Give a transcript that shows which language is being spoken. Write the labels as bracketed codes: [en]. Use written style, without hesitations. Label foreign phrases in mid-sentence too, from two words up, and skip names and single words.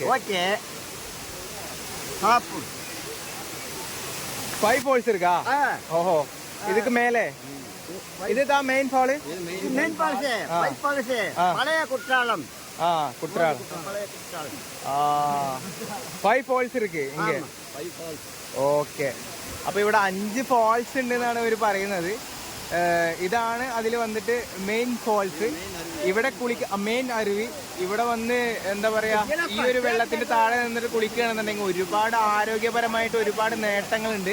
[ta] ஓகே. சாப்பு 5 ஃபால்ஸ் இருக்கா? ஓஹோ, இதுக்கு மேலே இதுதான் மெயின் ஃபால். மெயின் பால்ஸ், பைப் பால்ஸ், பழைய குற்றாலம். குற்றாலம் பழைய குற்றாலம். 5 ஃபால்ஸ் இருக்கு ഇങ്ങ. [ml] ഓക്കെ, അപ്പോൾ ഇവിടെ 5 ഫാൾസ് ഉണ്ടെന്നാണ് ഇവർ പറയുന്നത്. ഇതാണ് അതിൽ വന്നിട്ട് മെയിൻ ഫാൾസ്. ഇവിടെ മെയിൻ അരുവി. ഇവിടെ വന്ന് എന്താ പറയാ, ഈ ഒരു വെള്ളത്തിന്റെ താഴെ നിന്നിട്ട് കുളിക്കുകയാണെന്നുണ്ടെങ്കിൽ ഒരുപാട് ആരോഗ്യപരമായിട്ട് ഒരുപാട് നേട്ടങ്ങളുണ്ട്.